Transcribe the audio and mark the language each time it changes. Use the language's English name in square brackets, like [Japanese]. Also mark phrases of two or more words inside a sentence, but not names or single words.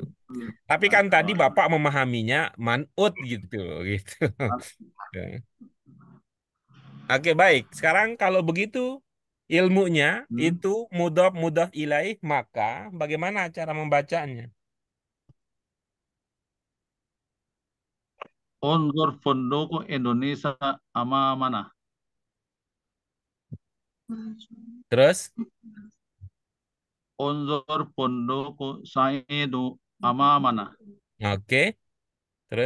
[Indonesian] Tapi kan tadi Bapak memahaminya man'ut gitu, gitu. Ya. Oke, baik. Sekarang kalau begitu ilmunya itu [Arabic] mudhof ilaih, [Indonesian] maka bagaimana cara membacanya? [Arabic] Unzur funduku [Indonesian] Indonesia mana? Terus, [Arabic] Unzur funduku [Indonesian] Saidu mana? oke. Terus,